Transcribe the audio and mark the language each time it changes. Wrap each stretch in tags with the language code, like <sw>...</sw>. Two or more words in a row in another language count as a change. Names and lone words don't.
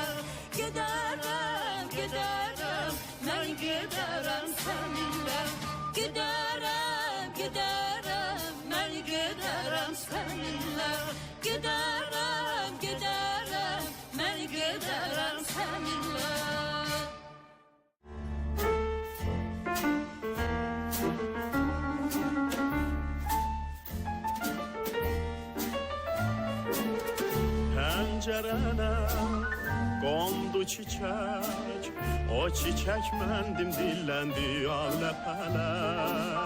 <tr>Giderim, giderim, ben giderim seninle. Giderim, giderim, ben giderim seninle. Giderim, giderim, ben giderim seninle.</tr> <az>Pəncərənə qondu çiçək, o çiçək məndim, dilləndi ağ ləpələr.</az>